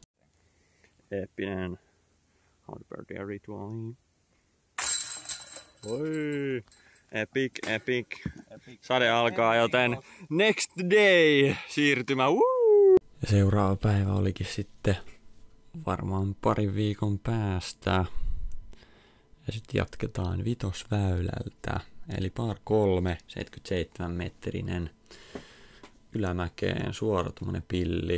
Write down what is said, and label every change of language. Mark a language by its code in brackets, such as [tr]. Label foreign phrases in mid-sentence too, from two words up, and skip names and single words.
[fi] Eeppinen How to Birdie rituaali. [en] Oi! Epic. [fi] Sade alkaa, joten [en] next day [fi] siirtymä. Ja seuraava päivä olikin sitten varmaan parin viikon päästä. Ja sitten jatketaan vitosväylältä. Eli par 3, 77 metrinen. Ylämäkeen suora tommonen pilli.